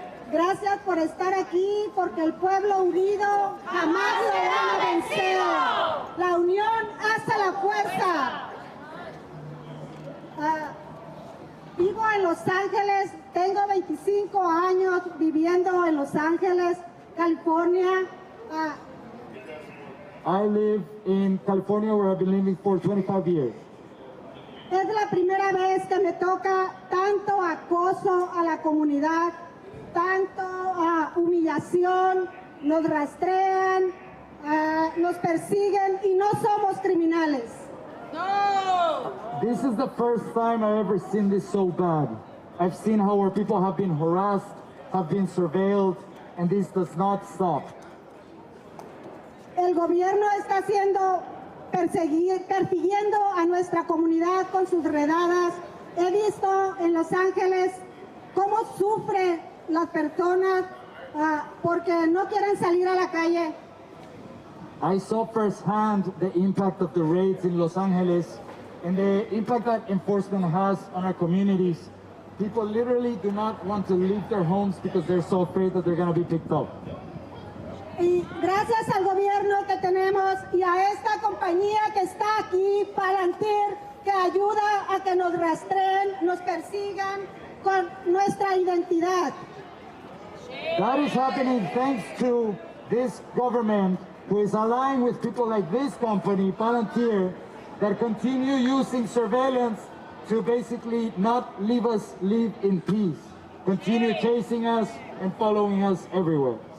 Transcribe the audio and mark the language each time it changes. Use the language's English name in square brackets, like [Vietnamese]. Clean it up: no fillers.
[Spanish] Gracias por estar aquí, porque el pueblo unido jamás lo ha vencido. La unión hace la fuerza. Vivo en Los Ángeles, tengo 25 años viviendo en Los Ángeles, California. [English] I live in California, where I've been living for 25 years. [Spanish] Es la primera vez que me toca tanto acoso a la comunidad, tanto humillación, nos rastrean, nos persiguen y no somos criminales. No. [English] This is the first time I've ever seen this so bad. I've seen how our people have been harassed, have been surveilled, and this does not stop. [Spanish] El gobierno está persiguiendo a nuestra comunidad con sus redadas. He visto en Los Ángeles cómo sufren las personas porque no quieren salir a la calle. [English] I saw firsthand the impact of the raids in Los Angeles and the impact that enforcement has on our communities. People literally do not want to leave their homes because they're so afraid that they're going to be picked up. [Spanish] Y gracias al gobierno que tenemos y a esta compañía que está aquí, Palantir, que ayuda a que nos rastreen, nos persigan con nuestra identidad. [English] That is happening thanks to this government who is aligned with people like this company, Palantir, that continue using surveillance to basically not leave us live in peace, continue chasing us and following us everywhere.